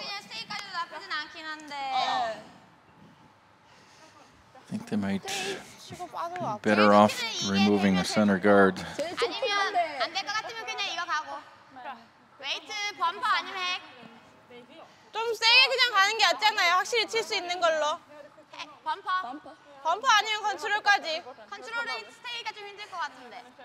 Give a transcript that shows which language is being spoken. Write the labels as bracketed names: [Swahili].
[Korean] 그냥 스테이까지도 나쁘진 않긴 한데. [English] I think they might be better off removing the center guard. [Korean] 아니면 안 될 것 같으면 그냥 이거 가고. 웨이트 범퍼 아니면 핵. 좀 세게 그냥 가는 게 낫잖아요. 확실히 칠 수 있는 걸로. 범퍼. 범퍼 아니면 컨트롤까지. 컨트롤은 스테이가 좀 힘들 것 같은데.